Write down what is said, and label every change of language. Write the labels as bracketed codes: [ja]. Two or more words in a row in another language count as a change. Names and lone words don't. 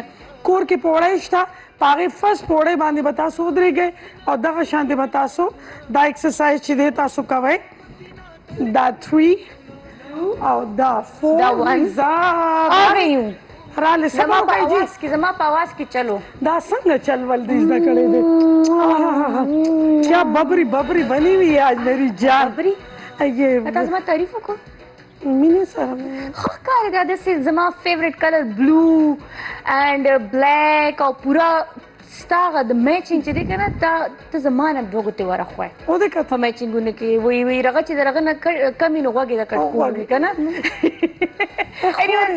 [ps] کور کې پوړی شته په هغې فرست پوړی باندې به تاسو ودرېږئ او دغه شان دی به تاسو دا ایکسرسایز چې دی تاسو کوئ. دا 3 او دا 4 راله زما په आवाज کې چلو. دا څنګه چلول دی زده کړی دی. [ur] کیا ببری بنی ہوئی ہے آج میری جان. [ps] تاسو زما تعریف وکړو مینې سره ښه ښکاري دا داسې زما [en] favourite colour blue and black [ps] او پوره ستا هغه د میچنګ چې دی که نه ته زما نه دوه ګوتې ورخوایې او د په میچنګونو کې وی رغه چې د هغه نه کم وي نو غوږ یې د کټ کول وي که نه.